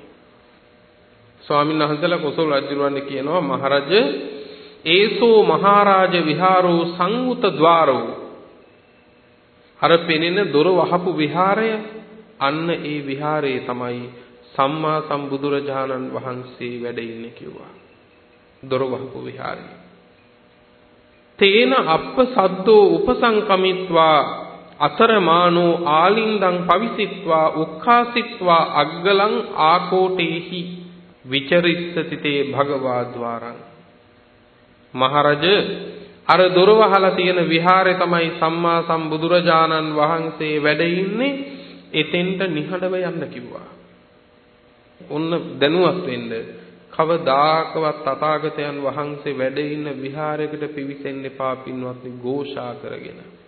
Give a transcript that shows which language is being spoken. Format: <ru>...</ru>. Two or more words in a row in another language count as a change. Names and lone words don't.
<si>ස්වාමීන් වහන්සේලා කොසල් රජුවන්ට කියනවා මහරජ</si> <pi>ඒසෝ මහරජ විහාරෝ සංඋත ద్వාරෝ</pi> <si>අර පෙනෙන දොර වහපු විහාරය අන්න ඒ විහාරයේ තමයි සම්මා සම්බුදුරජාණන් වහන්සේ වැඩ ඉන්නේ කිව්වා. දොර වහපු විහාරය.</si> <pi>තේන අප්ප සද්දෝ උපසංකමිත්වා අතරමානෝ ආලින්දං පවිසිත්වා උක්ඛාසිත්වා අග්ගලං ආකෝටේහි විචරිස්සති තේ භගවා ద్వාරං.</pi> <si>මහරජ අර දොර වහලා තියෙන විහාරේ තමයි සම්මා සම්බුදුරජාණන් වහන්සේ වැඩ ඉන්නේ. එතෙන්ට නිහඬව යන්න කිව්වා. ඔන්න දැනුවත් වෙන්න කවදාකවත් තථාගතයන් වහන්සේ වැඩ ඉන්න විහාරයකට පිවිසෙන්න එපා පින්වත්නි ഘോഷා කරගෙන.</si>